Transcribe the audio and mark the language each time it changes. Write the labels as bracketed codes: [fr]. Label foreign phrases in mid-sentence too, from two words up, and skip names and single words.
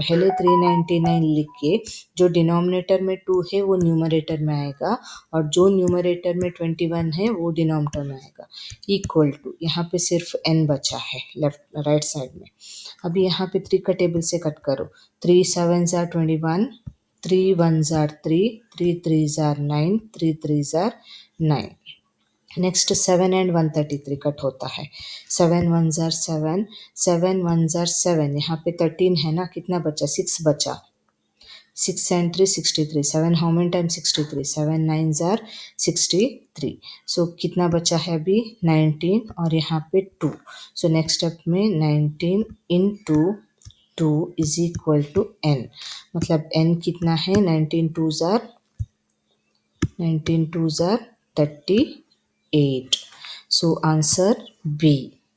[hi] सो पहले 399 लिख के जो डिनोमिनेटर में 2 है वो न्यूमरेटर में आएगा और जो न्यूमरेटर में 21 है वो डिनोमिनेटर में आएगा। [en] equal to, [hi] यहाँ पे सिर्फ n बचा है [en] left right side [hi] में। अभी यहाँ पे 3 का टेबल से कट करो। [en] 3 7s are 21, 3 1s are 3, 3 3s are 9, 3 3s are 9। [hi] नेक्स्ट 7 एंड 133 कट होता है। [en] 7 1s are 7, 7 1s are 7, [hi] यहाँ पे 13 है ना, कितना बचा, 6 बचा। [en] 6 and 3 63, 7 how many times 63, 7 9s are 63। [hi] सो कितना बचा है अभी, 19 और यहाँ पे 2। सो नेक्स्ट स्टेप में [en] 19 into 2 is equal to n, [hi] मतलब n कितना है, [en] 19 2s are 38। [hi] सो [en] answer B.